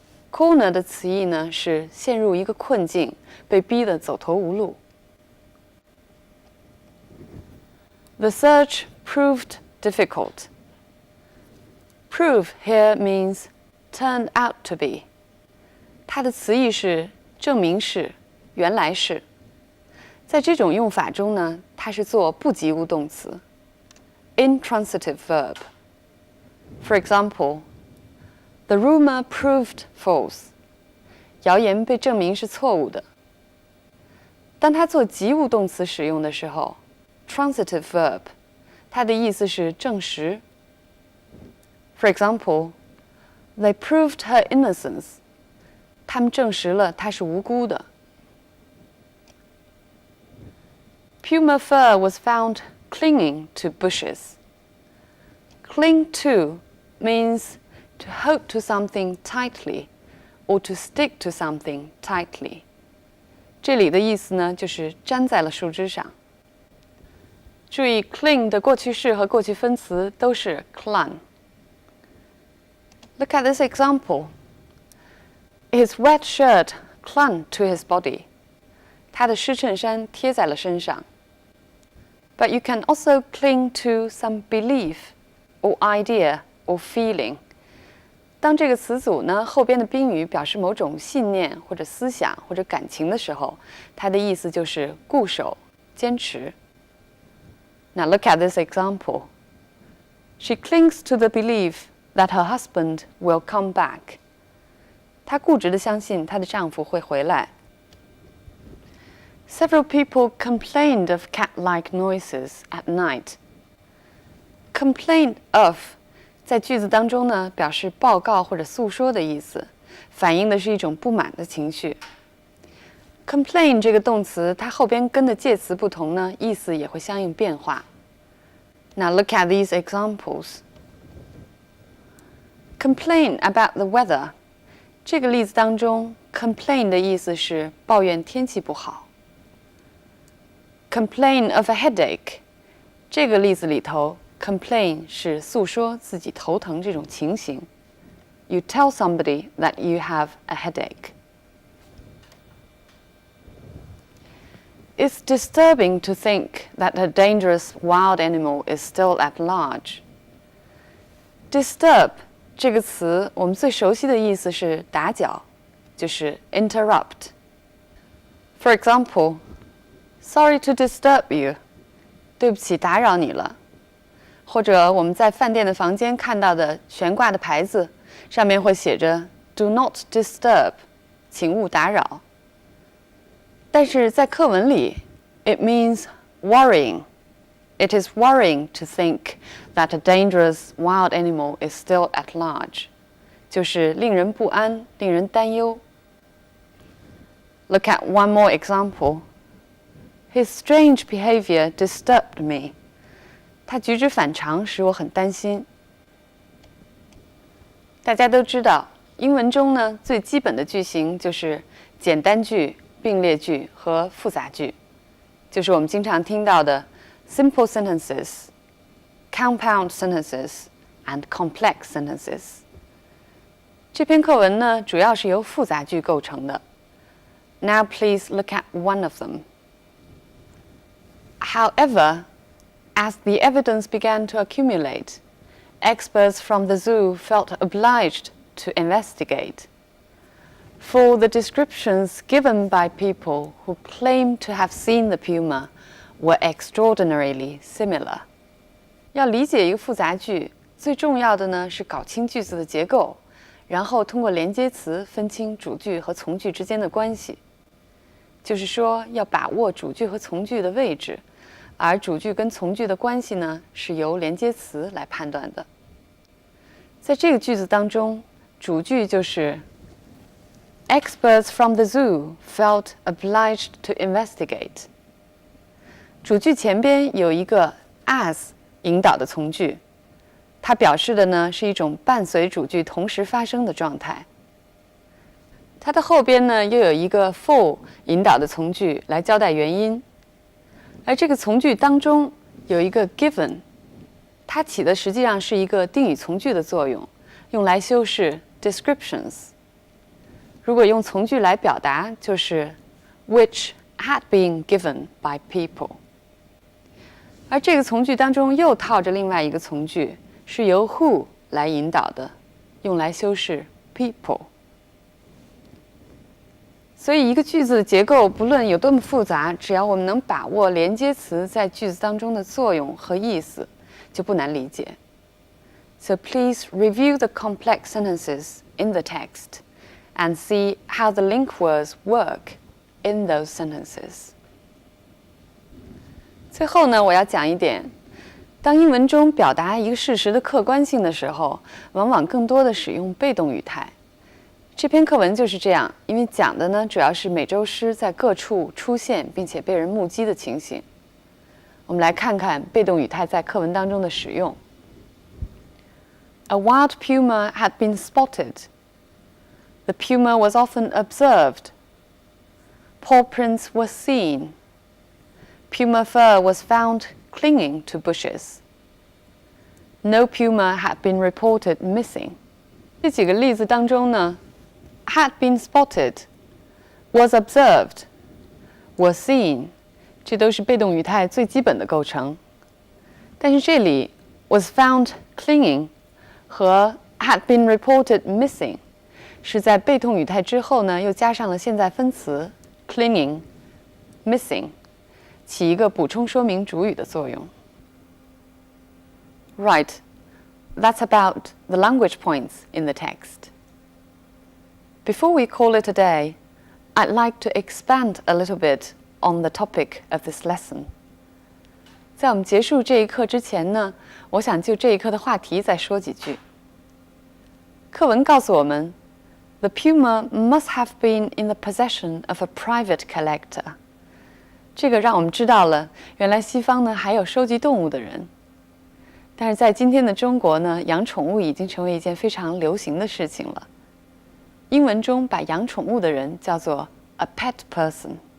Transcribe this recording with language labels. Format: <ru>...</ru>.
<zh>Corner 的词义呢是陷入一个困境，被逼得走投无路。</zh> <en>The search proved difficult. Prove here means turned out to be.</en> <zh>它的词义是证明是、原来是。在这种用法中呢，它是做不及物动词</zh> <en>intransitive verb. For example, the rumor proved false.</en> <zh>谣言被证明是错误的。当它做及物动词使用的时候</zh> <en>transitive verb,</en> <zh>它的意思是证实。</zh> <en>For example, they proved her innocence.</en> <zh>他们证实了她是无辜的。</zh> <en>Puma fur was found clinging to bushes. Cling to means to hold to something tightly or to stick to something tightly.</en> <zh>这里的意思呢，就是粘在了树枝上。注意 cling 的过去式和过去分词都是 clung.</zh> <en>Look at this example. His wet shirt clung to his body.</en> <zh>他的湿衬衫贴在了身上。</zh> <en>But you can also cling to some belief or idea or feeling.</en> <zh>当这个词组呢后边的宾语表示某种信念或者思想或者感情的时候，它的意思就是固守、坚持。</zh> <en>Now look at this example. She clings to the belief that her husband will come back.</en> <zh>她固执地相信她的丈夫会回来。</zh> <en>Several people complained of cat-like noises at night.</en> <zh>Complain of 在句子当中呢，表示报告或者诉说的意思，反映的是一种不满的情绪。 Complain 这个动词，它后边跟的介词不同呢，意思也会相应变化。</zh> <en>Now look at these examples. Complain about the weather.</en> <zh>这个例子当中 ，complain 的意思是抱怨天气不好。</zh> <en>Complain of a headache.</en> <zh>这个例子里头 ，complain 是诉说自己头疼这种情形。</zh> <en>You tell somebody that you have a headache. It's disturbing to think that a dangerous wild animal is still at large.</en> <zh>Disturb 这个词，我们最熟悉的意思是打搅，就是 interrupt.</zh> <en>For example, sorry to disturb you.</en> <zh>对不起，打扰你了。或者我们在饭店的房间看到的悬挂的牌子，上面会写着</zh> <en>"Do not disturb"，</en> <zh>请勿打扰。但是在课文里 ，</zh> <en>it means worrying. It is worrying to think that a dangerous wild animal is still at large.</en> <zh>就是令人不安，令人担忧。</zh> <en>Look at one more example. His strange behavior disturbed me.</en> <zh>他举止反常，使我很担心。大家都知道，英文中呢最基本的句型就是简单句、并列句和复杂句，就是我们经常听到的</zh> <en>simple sentences, compound sentences, and complex sentences.</en> <zh>这篇课文呢主要是由复杂句构成的。</zh> <en>Now please look at one of them. However, as the evidence began to accumulate, experts from the zoo felt obliged to investigate. For the descriptions given by people who claimed to have seen the puma were extraordinarily similar.</en> <zh>要理解一个复杂句，最重要的呢是搞清句子的结构，然后通过连接词分清主句和从句之间的关系。就是说，要把握主句和从句的位置，而主句跟从句的关系呢，是由连接词来判断的。在这个句子当中，主句就是</zh> <en>Experts from the zoo felt obliged to investigate。</en> <zh>主句前边有一个 as 引导的从句，它表示的呢是一种伴随主句同时发生的状态。它的后边呢又有一个 for 引导的从句来交代原因，而这个从句当中有一个 given， 它起的实际上是一个定语从句的作用，用来修饰 descriptions。如果用从句来表达，就是</zh> <en>which had been given by people。</en> <zh>而这个从句当中又套着另外一个从句，是由 who 来引导的，用来修饰 people。所以一个句子的结构不论有多么复杂，只要我们能把握连接词在句子当中的作用和意思，就不难理解。</zh> <en>So please review the complex sentences in the text and see how the link words work in those sentences.</en> <zh>最后呢，我要讲一点，当英文中表达一个事实的客观性的时候，往往更多的使用被动语态。这篇课文就是这样，因为讲的呢主要是美洲狮在各处出现并且被人目击的情形。我们来看看被动语态在课文当中的使用。 A wild puma had been spotted. The puma was often observed. Paw prints were seen. Puma fur was found clinging to bushes. No puma had been reported missing. 这几个例子当中呢</zh> <en>had been spotted, was observed, was seen，</en> <zh>这都是被动语态最基本的构成。但是这里</zh> <en>was found clinging</en> <zh>和</zh> <en>had been reported missing</en> <zh>是在被动语态之后呢又加上了现在分词</zh> <en>clinging, missing，</en> <zh>起一个补充说明主语的作用。</zh> <en>Right, that's about the language points in the text. Before we call it a day, I'd like to expand a little bit on the topic of this lesson.</en> <zh>在我们结束这一课之前呢，我想就这一课的话题再说几句。课文告诉我们</zh> <en>The puma must have been in the possession of a private collector.</en> <zh>这个让我们知道了，原来西方呢还有收集动物的人。但是在今天的中国呢，养宠物已经成为一件非常流行的事情了。英文中把养宠物的人叫做</zh> <en>a pet person。</en>